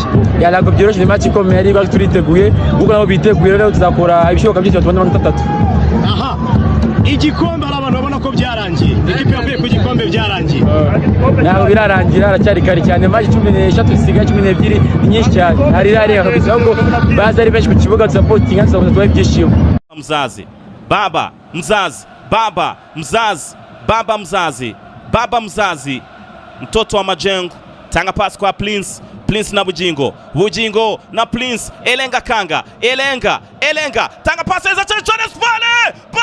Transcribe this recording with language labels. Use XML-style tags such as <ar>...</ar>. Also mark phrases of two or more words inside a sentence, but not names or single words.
<rw>Ntabwo byoroshye, ni match ikomeye, ari turiteguye, ubwo nabo biteguye, rero tuzakora ibishoboka byose tubone amanota 3. Igikombe abantu babona ko byarangiye, ekipe yavuye ku gikombe byarangiye. Ntabwo birarangira, aracyari kare cyane, match 13 zisigaye, 12 ni nyinshi cyane, hari rare kabisa, ahubwo baza ari benshi ku kibuga supporting, tuzakomeza ibyishimo.</rw> <sw>Mzazi baba mzazi baba mzazi baba mzazi baba mzazi, mtoto wa Majengo, tanga pasi kwa Prince na Bugingo na Prince, elenga kanga, elenga tanga pasi za Charles pale.</sw>